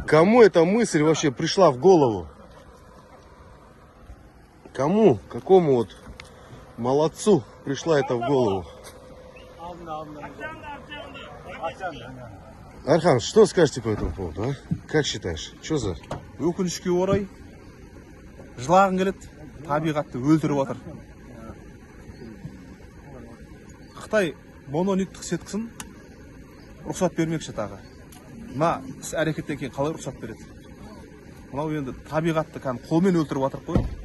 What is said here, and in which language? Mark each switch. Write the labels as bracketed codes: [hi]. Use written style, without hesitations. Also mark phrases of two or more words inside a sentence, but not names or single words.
[ru] Кому эта мысль вообще пришла в голову? Кому? Какому вот молодцу пришла это в голову? Архан, что скажете по этому поводу, а? Как считаешь? Что за? [kk] Өкінішке орай жылағың келеді, табиғатты өлтіріп отыр. Қытай монолиттік сеткісін рұқсат бермекші тағы. Мына іс әрекеттен кейін қалай рұқсат береді? Мынау енді табиғатты қолмен өлтіріп отыр қой.